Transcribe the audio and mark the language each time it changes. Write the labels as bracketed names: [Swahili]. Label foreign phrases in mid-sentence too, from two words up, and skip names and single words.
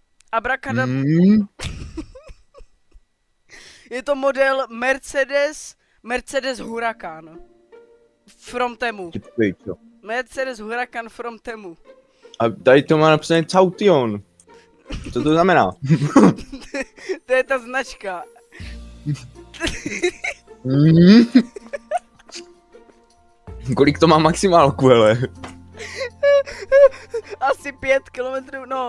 [Czech] Abrakadabra. Je to model Mercedes Huracan. [English] From Temu. Mercedes Huracan from Temu. [Czech] A tady to má napsané Caution. Co to znamená? To je ta značka. Kolik to má maximálku, hele? Asi 5 kilometrů, no.